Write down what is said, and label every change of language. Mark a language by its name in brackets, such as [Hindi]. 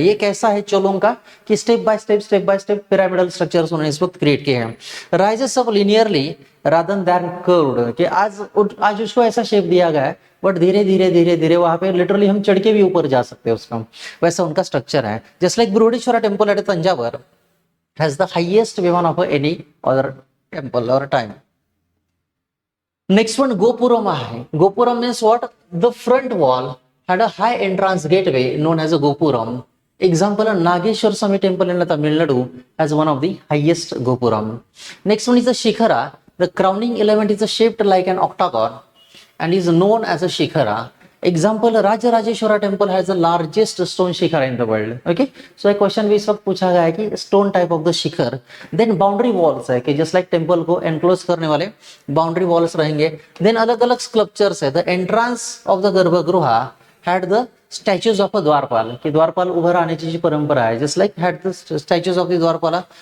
[Hindi] ये कैसा है चोलों का कि step by step pyramidal structures उन्होंने इस वक्त क्रिएट किए हैं. [English] rises up linearly rather than curved, [Hindi] कि आज उसको ऐसा शेप दिया गया है बट धीरे धीरे वहां पे लिटरली हम चढ़ के भी ऊपर जा सकते हैं उसका, वैसा उनका स्ट्रक्चर है. [English] Just like Brihadeeswara temple at Thanjavur has the highest Vimana of any other temple or time. Next one, Gopuram. Gopuram means what? The front wall had a high entrance gateway known as a Gopuram. Example, Nageshwar Swami temple in Tamil Nadu has one of the highest Gopuram. Next one is the Shikhara. The crowning element is shaped like an octagon and is known as a Shikhara. Example, Rajarajeshwara temple has the largest stone shikhar in the world. [Hindi] Okay, so एक question भी इस वक्त पूछा गया है कि stone type of the Shikhar. Then boundary walls है कि जस्ट लाइक टेम्पल को एनक्लोज करने वाले बाउंड्री वॉल्स रहेंगे. [English] Then अलग अलग sculptures है. The entrance of the garbhagriha had the statues of a dwarapala, [Marathi] कि द्वारपाल उभर आण्याची जी परंपरा आहे, [English] Just like head the statues of the द्वारपाला.